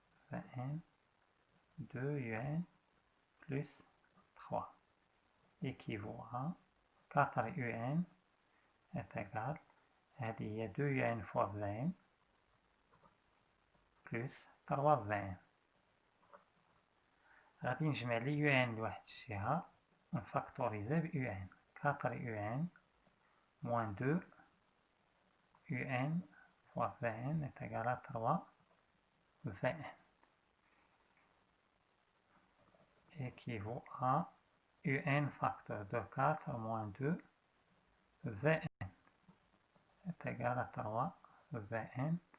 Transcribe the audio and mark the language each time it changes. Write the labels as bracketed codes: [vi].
[fr] Vn 2 un plus 3 équivaut à 4 un est égal à 2 un fois Vn plus 3 Vn. [ar] غادي نجمع لي un لواحد الجهة ونفاكتوريزي ب un. [fr] 4 un moins 2 un fois Vn est égal à 3 Vn équivaut à un facteur de 4 moins 2 Vn est égal à 3 Vn.